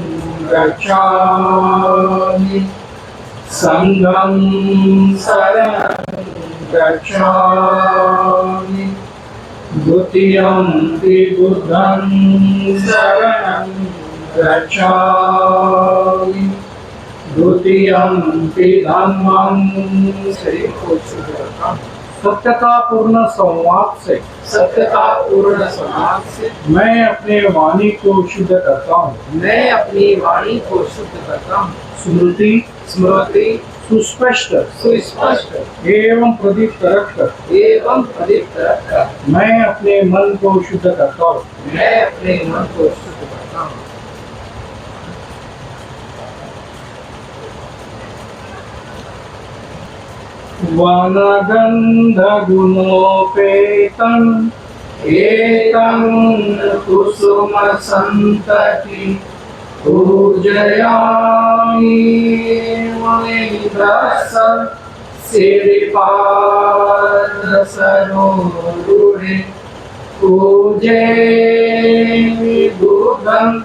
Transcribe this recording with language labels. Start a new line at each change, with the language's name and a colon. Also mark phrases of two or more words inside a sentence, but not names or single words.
Pali: गच्छामि संघं शरणं गच्छामि द्वितीयंपि बुद्धं शरणं गच्छामि द्वितीयंपि धम्मं।
Hindi: शरीर को शुद्ध करता हूं सत्यता पूर्ण संवाद से, सत्यता पूर्ण संवाद से मैं अपने वाणी को शुद्ध करता हूँ, मैं अपनी वाणी को शुद्ध करता हूँ। स्मृति स्मृति सुस्पष्ट सुस्पष्ट एवं प्रदीप्त रखकर मैं अपने मन को शुद्ध करता हूँ, मैं अपने मन को शुद्ध करता हूँ।
Pali: वनगन्धगुणोपेतं एतं कुसुमसन्तति पूजयामि मुनिभ्यः श्रीपादसरोरुहे पूजयामि बुद्धं